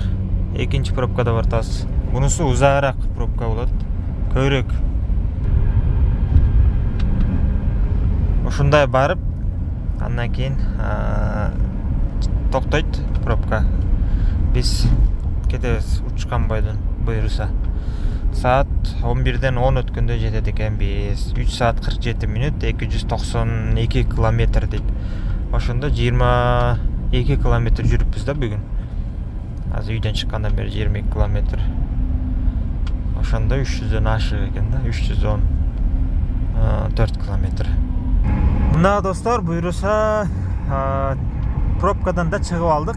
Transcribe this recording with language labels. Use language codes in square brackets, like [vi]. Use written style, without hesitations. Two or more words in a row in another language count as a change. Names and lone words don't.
[ky] Экинчи пробкада бартабыз. Бунусу узаагыраак пробка болот. Көбүрөөк. Ушундай барып, андан кийин токтойт пробка. Биз кетебиз учкан бойдон буюрса. Саат 11ден 10 өткөндө жетет экенбиз. 3 саат 47 минут 292 километр дейт. Ошондо 22 kilometre жүрүппүз да бүгүн. Азыр үйдөн чыккандан бери 22 kilometre. Ошондо 300дөн ашык экен да, 314 kilometre. Мына достор, буюрса пробкадан да чыгып алдык.